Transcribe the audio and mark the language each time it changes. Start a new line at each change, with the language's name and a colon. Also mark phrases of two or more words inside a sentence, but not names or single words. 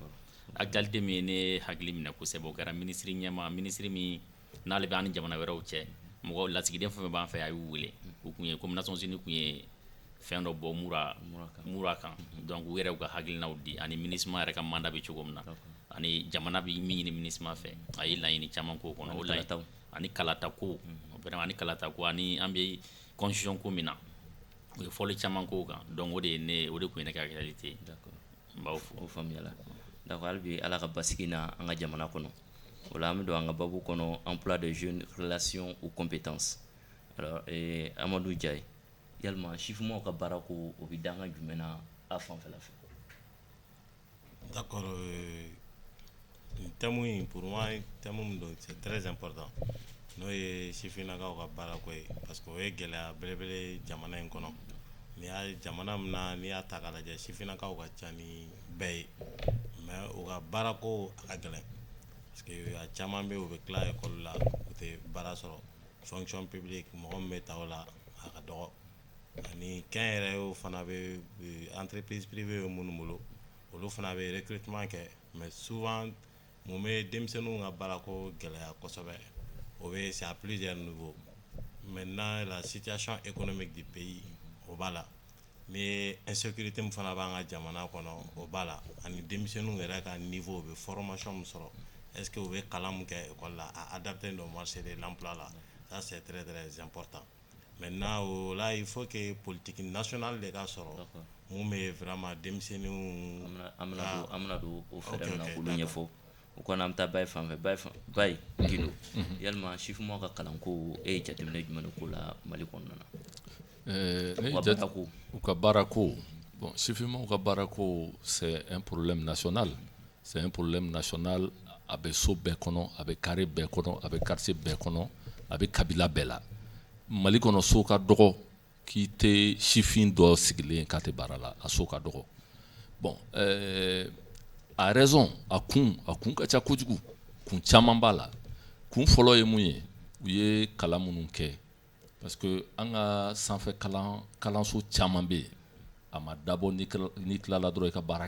Bambara: Actualité min ye ne hakili minɛ kosɛbɛ o kɛra ministre ɲɛma ministre min n'ale bɛ an ni jamana wɛrɛw cɛ mɔgɔ lasigiden fɛn fɛn b'an fɛ a y'u wele u kun ye comme Nations Unies kun ye fɛn dɔ bɔ mura kan donc u yɛrɛ u ka hakilinaw di ani MINUSMA yɛrɛ ka mandat bɛ cogo min na ani jamana bɛ min ɲini MINUSMA fɛ a ye laɲini caman k'o kɔnɔ o laɲini ani kalata ko vraiment ani kalata ko ani an bɛ constitution ko min na u ye fɔli caman k'o kan donc o de kun ye ne ka actualité n b'aw fo. O faamuyala d'accord hali bi ala ka basigi na an ka jamana kɔnɔ o la an bɛ don an ka babu kɔnɔ
French: emploi des jeunes relations ou compétences alors
Bambara: Amadou Diaye yalima sifimaw ka baara ko o bɛ danga jumɛn na a fanfɛla fɛ.
French: D'accord, thème pour moi thème c'est très important
Bambara: n'o ye sifinnakaw ka baara ko ye
French: parce que
Bambara: o ye gɛlɛya belebele jamana in kɔnɔ n'i y'a jamana min na n'i y'a ta k'a lajɛ sifinnakaw ka ca ni bɛɛ ye mais o ka baara ko a ka gɛlɛn
French: parce que
Bambara: a caman bɛ yen u bɛ tila école la u tɛ baara sɔrɔ
French: fonction publique
Bambara: mɔgɔ min bɛ ta o la a ka dɔgɔ ani kɛnyɛrɛyew fana bɛ
French: entreprise privée
Bambara: bɛ minnu bolo olu fana bɛ recrutement kɛ
French: mais souvent
Bambara: mun bɛ denmisɛnninw ka baara ko gɛlɛya kosɛbɛ o bɛ
French: c'est à plusieurs niveaux maintenant la situation économique du pays
Bambara: o b'a la ni insécurité min fana b'an ka jamana kɔnɔ o b'a la ani denmisɛnninw yɛrɛ ka niveau u bɛ formation min sɔrɔ
French: est-ce que
Bambara: u bɛ kalan min kɛ école la a
French: adapté au marché de l'emploi là ça c'est très très important maintenant là il faut que politique nationale de
Bambara: ka sɔrɔ mun bɛ vraiment denmisɛnninw an bɛna don o fɛɛrɛ min na k'olu ɲɛfɔ o kɔnɔ an bɛ taa Bayi fan fɛ Bayi Gindo yalima sifimaw ka kalanko e ye jateminɛ jumɛn de k'o la Mali kɔnɔna na. U ka baara ko bon sifimaw ka baara ko
French: c'est un problème national
Bambara: a bɛ so bɛɛ kɔnɔ a bɛ carré bɛɛ kɔnɔ a bɛ quartier bɛɛ kɔnɔ a bɛ kabila bɛɛ la Mali kɔnɔ so ka dɔgɔ k'i tɛ sifin dɔ sigilen k'a tɛ baara la a so ka dɔgɔ bon a raison a kun ka ca kojugu kun caman b'a la kun fɔlɔ ye mun ye u ye kalan minnu kɛ
French: parce que
Bambara: an ka sanfɛ kalanso caman bɛ yen a ma dabɔ n'i tilala dɔrɔn i ka baara